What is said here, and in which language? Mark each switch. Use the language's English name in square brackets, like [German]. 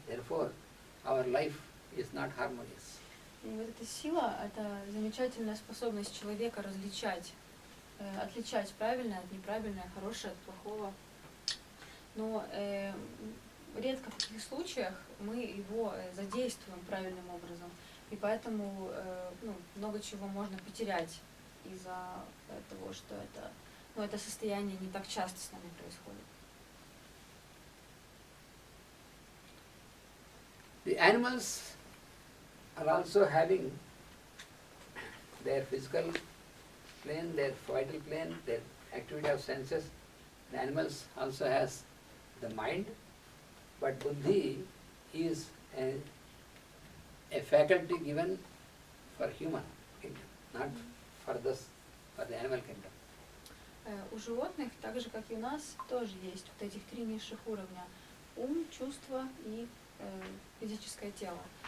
[English] Therefore, our life is not harmonious. [Russian] И вот эта сила, это замечательная способность человека различать, отличать правильное от неправильного, хорошее от плохого. Но редко в таких случаях мы его задействуем правильным образом. И поэтому много чего можно потерять из-за того, что это состояние не так часто с нами происходит. [English] The animals are also having their physical plane, their vital plane, their activity of senses. The animals also has the mind, but buddhi is a faculty given for human kingdom, not for the animal kingdom. [Russian] У животных, так же как и у нас, тоже есть вот этих три низших уровня: ум, чувство и физическое тело.